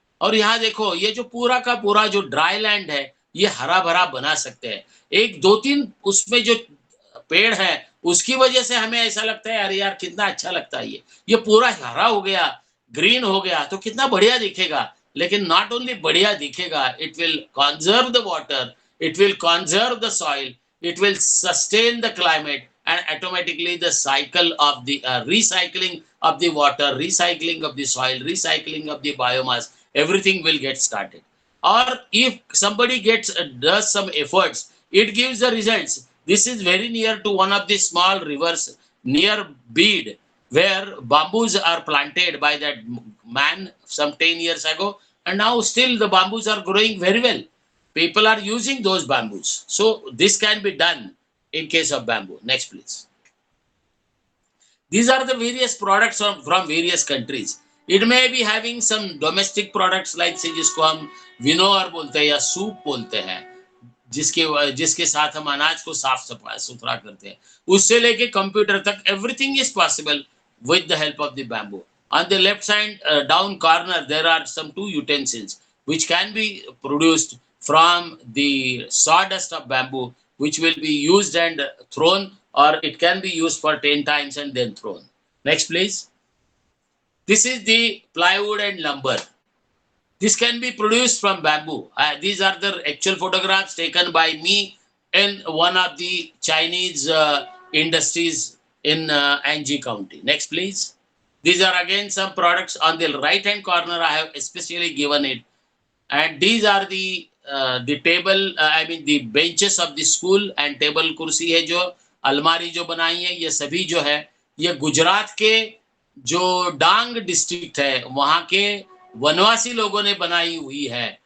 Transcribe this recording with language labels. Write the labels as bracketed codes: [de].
[hi] और यहाँ देखो, ये जो पूरा का पूरा जो ड्राई लैंड है, ये हरा भरा बना सकते हैं। 1 2 3 उसमें जो पेड़ है, उसकी वजह से हमें ऐसा लगता है, अरे यार कितना अच्छा लगता है, ये पूरा हरा हो गया, ग्रीन हो गया, तो कितना बढ़िया दिखेगा। लेकिन [en] not only [hi] बढ़िया दिखेगा, [en] It will conserve the water, it will conserve the soil, it will sustain the climate, and automatically the cycle of the recycling of the water, recycling of the soil, recycling of the biomass, everything will get started. Or if somebody does some efforts, it gives the results. This is very near to one of the small rivers near Beed, where bamboos are planted by that man some 10 years ago, and now still the bamboos are growing very well. People are using those bamboos. So this can be done in case of bamboo. Next please. These are the various products from various countries. It may be having some domestic products like say [hi] जिसको हम विनोअर बोलते हैं या soup बोलते हैं, जिसके साथ हम अनाज को साफ सुथरा करते हैं, उससे लेके कंप्यूटर तक, [en] everything is possible with the help of the bamboo. On the left side down corner, there are some 2 utensils which can be produced from the sawdust of bamboo, which will be used and thrown, or it can be used for 10 times and then thrown. Next please. This is the plywood and lumber. This can be produced from bamboo. These are the actual photographs taken by me in one of the Chinese industries in Anji County. Next please. These are again some products. On the right hand corner, I have especially given it, and these are the table, I mean the benches of the school, and [hi] table कुर्सी है, जो अलमारी जो बनाई है, ये सभी जो है, ये गुजरात के जो डांग डिस्ट्रिक्ट है, वहाँ के वनवासी लोगों ने बनाई हुई है।